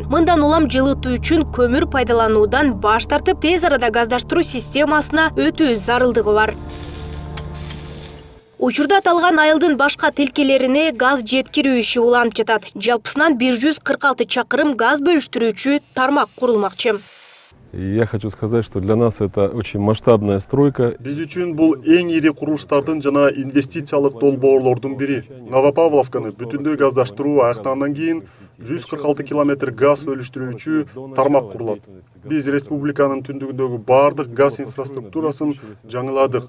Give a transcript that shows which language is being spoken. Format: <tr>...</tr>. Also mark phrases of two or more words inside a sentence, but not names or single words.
<ky>Мындан улам жылытуу үчүн көмүр пайдалануудан баш тартып, тез арада газдаштыруу системасына өтүү зарылдыгы бар. Учурда аталган айылдын башка тилкелерине газ жеткирүү иши уланып жатат. Жалпысынан 146 чакырым газ бөлүштүрүүчү тармак курулмакчы.</ky> <ru>Я хочу сказать, что для нас это очень масштабная стройка.</ru> <ky>Биз үчүн бул эң ири курулуштардын жана инвестициялык долбоорлордун бири. Новопавловканы бүтүндөй газдаштыруу аяктагандан кийин 146 километр газ бөлүштүрүүчү тармак курулат. Биз республиканын түндүгүндөгү бардык газ инфраструктурасын жаңыладык.</ky>